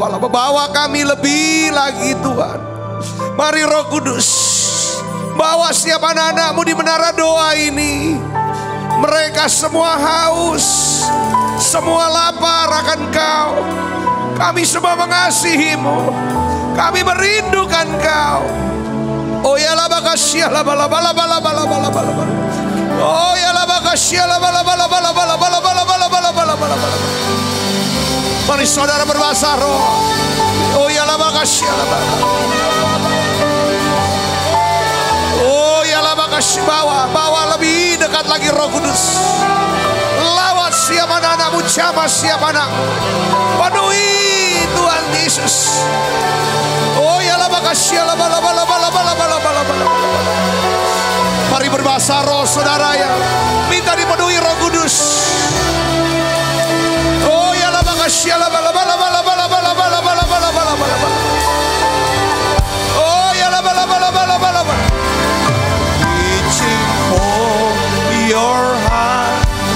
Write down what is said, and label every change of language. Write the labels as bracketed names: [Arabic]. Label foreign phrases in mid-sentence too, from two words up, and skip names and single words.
[Indonesian] Bawa kami lebih lagi Tuhan. Mari Roh Kudus, bawa setiap anak-anak-Mu di menara doa ini. Mereka semua haus, semua lapar akan Kau. Kami semua mengasihi-Mu. Kami merindukan Kau. Oh ya lah makasih ya lah bala bala bala bala bala bala. Oh ya lah makasih ya lah bala bala bala bala bala bala bala bala bala bala bala. Mari saudara berbahasa roh. Oh ya lah makasih ya lah bala. Oh ya lah makasih, bawa lebih dekat lagi Roh Kudus. Lawat siapa anak-anak-Mu, jamah siapa anak. Penuhi Tuhan Yesus. Oh ya lah makasih ya lah bala bala bala bala bala bala bala. Mari berbahasa roh saudara ya. Minta dipenuhi Roh Kudus. Oh ya lah makasih ya lah bala bala bala bala bala bala bala bala bala bala. Oh ya lah bala bala bala bala bala. [English] Reaching for your heart,